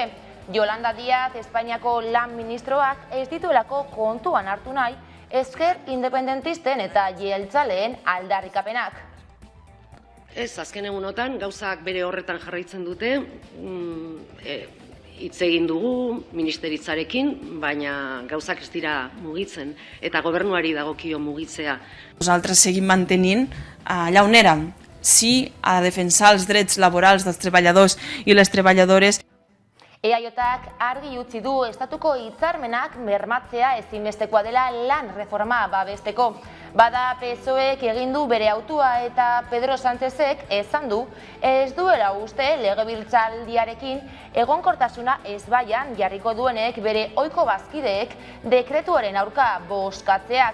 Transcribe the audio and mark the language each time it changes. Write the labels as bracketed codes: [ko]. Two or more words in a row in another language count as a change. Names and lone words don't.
[eu] Yolanda Díaz, Espainiako lan ministroak ez dituelako kontuan hartu nahi ezker independentisten eta jeltzaleen aldarrikapenak. Ez, azken egunotan gauzak bere horretan jarraitzen dute, hitz egin dugu ministeritzarekin, baina gauzak ez dira mugitzen eta gobernuari dagokio mugitzea. [ca] Nosaltres seguim mantenint allà on érem, sí a defensar els drets laborals dels treballadors i les treballadores. [eu] EAJak argi utzi du estatuko hitzarmenak bermatzea ezinbestekoa dela lan reforma babesteko. Bada PSOEk egin du bere hautua eta Pedro Sánchezek esan du ez duela uste legebiltzaldiarekin egonkortasuna ezbaian jarriko duenek bere ohiko bazkideek dekretuaren aurka bozkatzeak.